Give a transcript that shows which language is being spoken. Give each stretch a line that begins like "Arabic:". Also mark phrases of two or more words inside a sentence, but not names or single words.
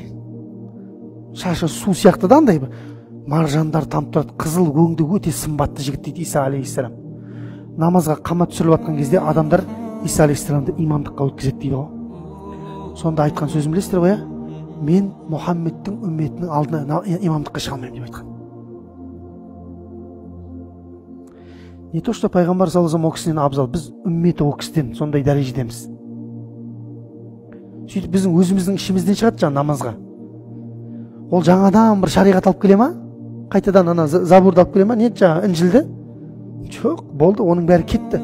Kazakh: Шашы су сияқты да андай маржандар тамып тұрады. Қызыл өңді өте сымбатты жігіт дейді Иса алейхиссалам. Намазға қамат түсіріліп жатқан кезде адамдар Иса алейхиссаламды имамдыққа өткізеді дейді ғой. Сонда айтқан сөзін білесіздер ғой, мен Мұхаммедтің үмметінің алдына имамдыққа шыға алмаймын деп айтқан.
Russian: Не то, что
Kazakh: пайғамбар
Arabic: صلى الله عليه وسلم
Kazakh: о кісінен абзал, біз үмметі о кісіден сондай дәрежедеміз. Сөйтіп біздің өзіміздің ішімізден шығады жаңа намазға. Ол жаңадан бір шариғат алып келе ма? Қайтадан ана забурды алып келе ма? Не жаңа інжілді? Жоқ, болды, оның бәрі кетті.